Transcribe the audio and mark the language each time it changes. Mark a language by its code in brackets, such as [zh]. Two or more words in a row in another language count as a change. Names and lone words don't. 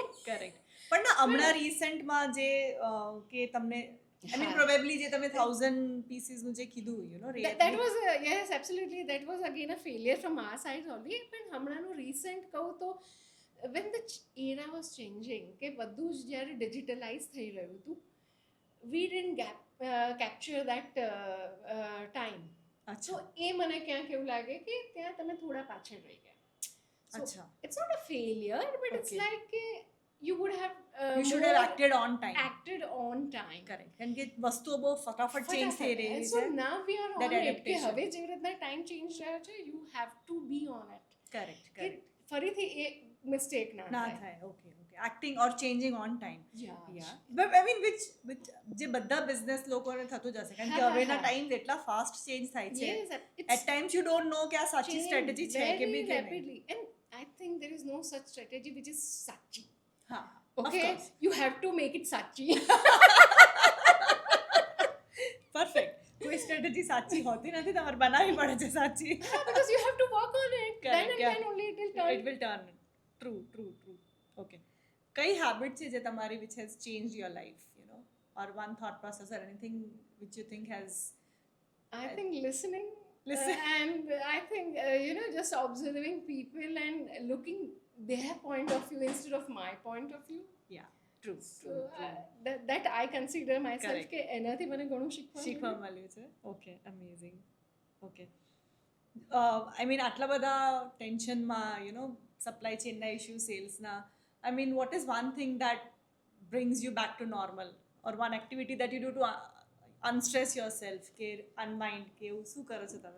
[gu] કરેક્ટ. પણ ના હમણાં રિસેન્ટમાં જે કે તમને [en] I mean probably [gu] જે તમે 1000 pieces નું જે કીધું [en] you know That was yes, absolutely. That was again a failure from our side only. [gu] પણ હમણાંનું recent કહું તો [en] when the era was changing, [gu] કે બધું જ જ્યારે digitalize થઈ રહ્યું હતું, [en] we didn't capture that time. [gu] અચ્છા So એ મને ક્યાંક એવું લાગે કે ત્યાં તમે થોડા પાછળ રહી ગયા. [en] So [gu] અચ્છા [en] it's not a failure, but it's Okay. like you would have you should have acted on time. acted on time. [gu] કરેક્ટ કારણ કે વસ્તુઓ બહુ ફટાફટ ચેન્જ થઈ રહી [en] So [gu] છે. [en] now we are That on it. [gu] કે [en] adaptation. [gu] હવે જેવી રીતના ટાઈમ ચેન્જ થયો છે, [en] you have to be on it. [gu] કરેક્ટ કે કરેક્ટ ફરીથી એ મિસ્ટેક ના ના થાય. [en] થાય. okay okay acting or changing on time. Yeah. Yeah. But I mean which [gu] જે બધા બિઝનેસ લોકોને થતું જશે કારણ કે હા, હવેના હા. ટાઈમ એટલા ફાસ્ટ ચેન્જ થાય છે. [en] Yes, At it's times you don't know [gu] કે આ સાચી [en] changed [gu] સ્ટ્રેટેજી છે કે [en] very [gu] બી કે નહીં. [en] rapidly. And I think there is no such strategy which is sachi. [gu] હા [en] Okay, you have to make it sachi. [gu] પરફેક્ટ. કોઈ સ્ટ્રેટેજી સાચી હોતી નથી, તમારે બનાવવી પડે છે સાચી. [en] Because you have to work on it. Correct, Then and yeah. then only it will turn. It will turn. True, true, true. Okay. [gu] કઈ હેબિટ છે જે તમારી [en] which has changed your life, you know, or one thought process or anything which you think has I think listening. Listen. And I think, just observing people and looking their point of view instead of my point of view. yeah true So true, true. that I consider myself Correct. [gu] કે એનાથી મને ઘણું શીખવા શીખવા મળ્યું છે. [en] okay amazing. okay I mean [gu] આટલા બધા ટેન્શનમાં [en] you know supply [gu] ચેનના ઇશ્યુ સેલ્સના [en] I mean what is one thing that brings you back to normal or one activity that you do to unstress yourself [gu] કે અનમાઇન્ડ કે એવું શું કરો છો તમે?